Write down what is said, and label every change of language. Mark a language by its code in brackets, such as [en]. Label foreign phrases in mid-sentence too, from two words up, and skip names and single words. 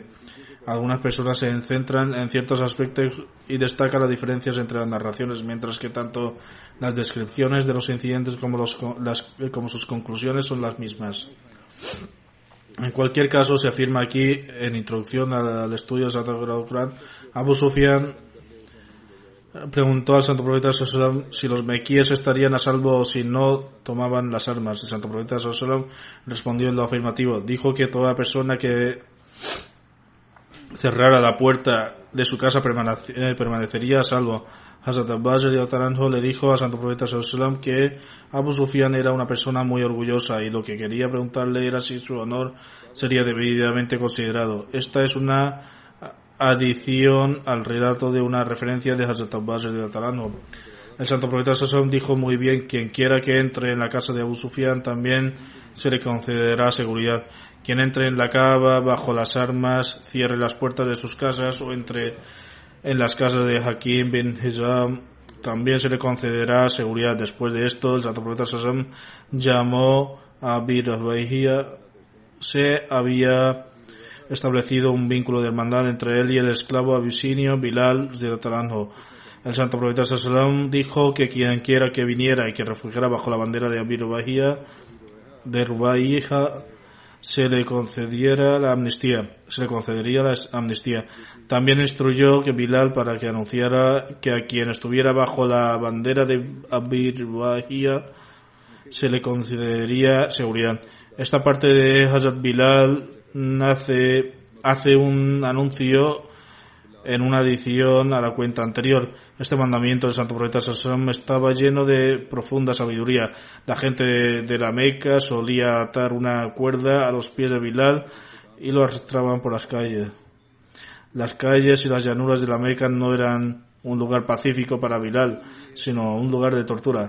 [es] Algunas personas se centran en ciertos aspectos y destacan las diferencias entre las narraciones, mientras que tanto las descripciones de los incidentes como sus conclusiones son las mismas. En cualquier caso, se afirma aquí, en introducción al estudio del Santo Corán, Abu Sufyan preguntó al Santo Profeta [ar] صلى الله عليه وسلم [es] si los mequíes estarían a salvo si no tomaban las armas. El Santo Profeta [ar] صلى الله عليه وسلم [es] respondió en lo afirmativo. Dijo que toda persona que cerrara la puerta de su casa permanecería a salvo. Hazrat Abbas le dijo al Santo Profeta [ar] صلى الله عليه وسلم [es] que Abu Sufyan era una persona muy orgullosa y lo que quería preguntarle era si su honor sería debidamente considerado. Esta es una adición al relato de una referencia de Hazrat Abbas. El Santo Profeta [ar] صلى الله عليه وسلم [es] dijo muy bien: quien quiera que entre en la casa de Abu Sufyan también se le concederá seguridad. Quien entre en la Kaaba bajo las armas, cierre las puertas de sus casas o entre en las casas de Hakim bin Hizam, también se le concederá seguridad. Después de esto, el Santo Profeta [ar] صلى الله عليه وسلم [es] llamó a Abi Rabahia. Se había establecido un vínculo de hermandad entre él y el esclavo abisinio Bilal radhiyallahu. El Santo Profeta [ar] صلى الله عليه وسلم [es] dijo que quien quiera que viniera y que refugiara bajo la bandera de Abi Rabahia, se le concedería la amnistía. También instruyó que Bilal, para que anunciara que a quien estuviera bajo la bandera de Abi Rabahia se le concedería seguridad. Esta parte de Hazrat Bilal hace un anuncio en una adición a la cuenta anterior. Este mandamiento del Santo Profeta [ar] صلى الله عليه وسلم [es] estaba lleno de profunda sabiduría. La gente de la Meca solía atar una cuerda a los pies de Bilal y lo arrastraban por las calles. Las calles y las llanuras de la Meca no eran un lugar pacífico para Bilal, sino un lugar de tortura.